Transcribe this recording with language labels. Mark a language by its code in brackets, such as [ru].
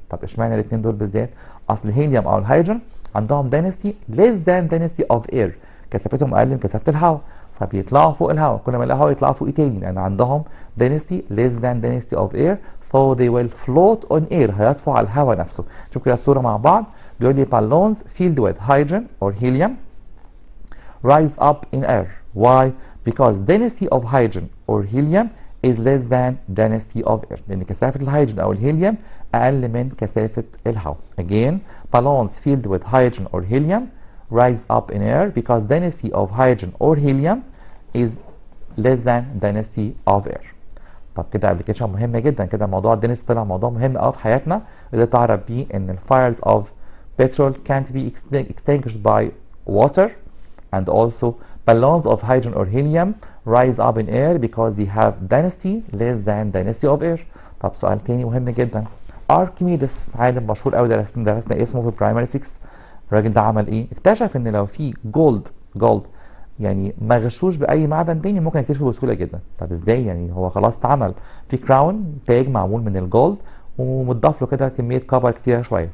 [ar] طب اشمعنى الاثنين دول بالذات؟ اصل الهيليوم او الهيدروجين عندهم [en] density less than density of air، [ar] كثافتهم اقل من كثافه الهواء، فبيطلعوا فوق الهواء. كل ما الهواء يطلعوا فوق تاني، لان عندهم [en] density less than density of air، so they will float on air، [ar] هيطفوا على الهواء نفسه. شوف كده الصوره مع بعض، بيقول لي [en] balloons filled with hydrogen or helium rise up in air. Why? Because density of hydrogen or helium is less than density of air، [ar] لأن كثافة الهيدروجين أو الهيليوم أقل من كثافة الهواء. [en] Again, balloons filled with hydrogen or helium rise up in air because density of hydrogen or helium is less than density of air. [ar] طب كده ابلكيشن مهمة جدا، كده موضوع الدنسيتي طلع موضوع مهم قوي في حياتنا، اللي تعرف بيه إن [en] ال fires of petrol can't be extinguished by water, and also balloons of hydrogen or helium rise up in air because they have density less than density of air. [ar] طب سؤال تاني مهم جدا، اركميدس عالم مشهور قوي، درسنا اسمه في برايمري 6. الراجل ده عمل ايه؟ اكتشف ان لو في جولد يعني ما غشوش باي معدن تاني ممكن يكتشفه بسهوله جدا. طب ازاي يعني؟ هو خلاص اتعمل في كراون تاج معمول من الجولد ومضاف له كده كميه كبر كتيره شويه.